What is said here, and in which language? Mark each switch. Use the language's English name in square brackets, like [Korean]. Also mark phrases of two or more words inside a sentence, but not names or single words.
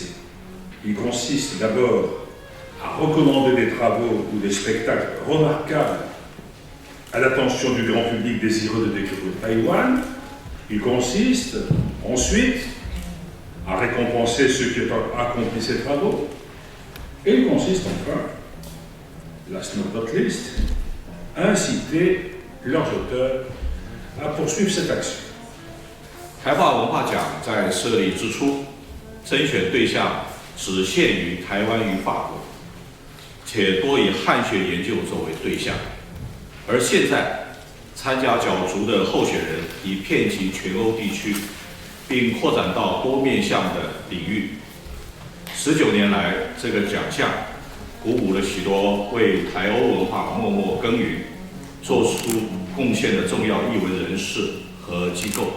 [French] Il consiste d'abord à recommander des travaux ou des spectacles remarquables à l'attention du grand public désireux de découvrir Taïwan. Il consiste ensuite à récompenser ceux qui ont accompli ces travaux. Et il consiste enfin, [English] last but not least, [French] à inciter leurs auteurs à poursuivre cette action. [Chinese] 台华文化奖在设立之初，甄选对象只限于台湾与法国，且多以汉学研究作为对象。而现在，参加角逐的候选人已遍及全欧地区，并扩展到多面向的领域。19年来，这个奖项鼓舞了许多为台欧文化默默耕耘、做出贡献的重要艺文人士和机构。